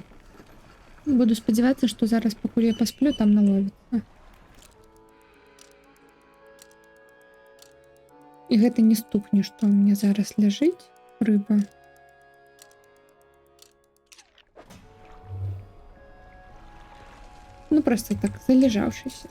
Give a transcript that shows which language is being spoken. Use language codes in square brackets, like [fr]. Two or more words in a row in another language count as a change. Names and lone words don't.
[uk] Буду сподіватися, що зараз, поки я посплю, там наловиться. [be] І гэта не стукне, што [ru] у меня [be] зараз ляжыць. Рыба. [ru] Ну, просто так, залежавшийся.